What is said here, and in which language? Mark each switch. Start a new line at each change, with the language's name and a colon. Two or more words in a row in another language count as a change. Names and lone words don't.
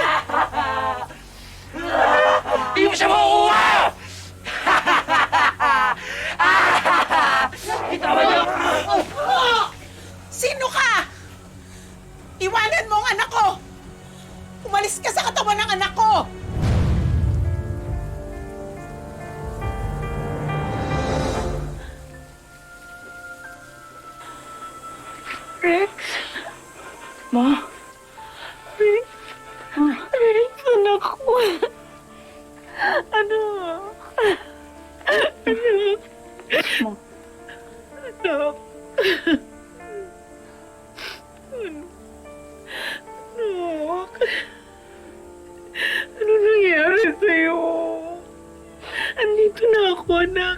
Filipino: Hindi mo siya makukuha! Bitawan niyo ako! Sino ka? Iwanan mo ang anak ko! Umalis ka sa katawan ng anak ko! Rex? Ma? Rex? Rex, anak ko. Ano? Anak. Ma? Anak. Anak. Ano nangyari sa'yo? Andito na ako, anak.